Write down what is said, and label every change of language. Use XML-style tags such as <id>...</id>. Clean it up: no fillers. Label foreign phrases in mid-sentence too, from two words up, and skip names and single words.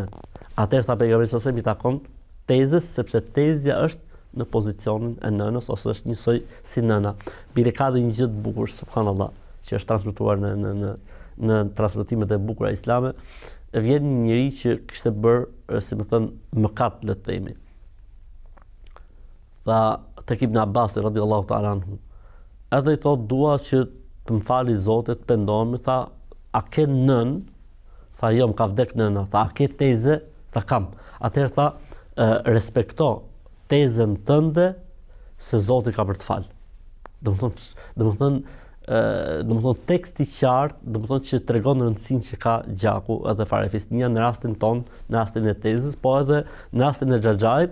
<sq>Atëherë tha pejgamberi sa i takon tezës sepse tezja është në pozicionin e nënës ose është njësoj si nëna. Bile ka dhe një gjë të bukur, subhanallah, që është transmetuar në transmetimet e bukura islame. Vjen një njeri që kishte bërë, si më thënë, mëkat, le të themi. Tha tek Ibn Abbas</sq> <ar>رضي الله تعالى عنه.</ar> <sq>Edhe i thot dua që të më fali Zoti, të pendohem, tha a ke nën? Tha jo, më ka vdek nëna. Tha a ke teze? Tha kam. Atëherë tha respekto tezën tënde se Zoti ka për të fal. Domethënë teksti i qartë, domethënë që tregon rëndësinë që ka gjaku edhe farefisnia në rastin ton, në rastin e tezës, po edhe në rastin e xhaxhait.</sq>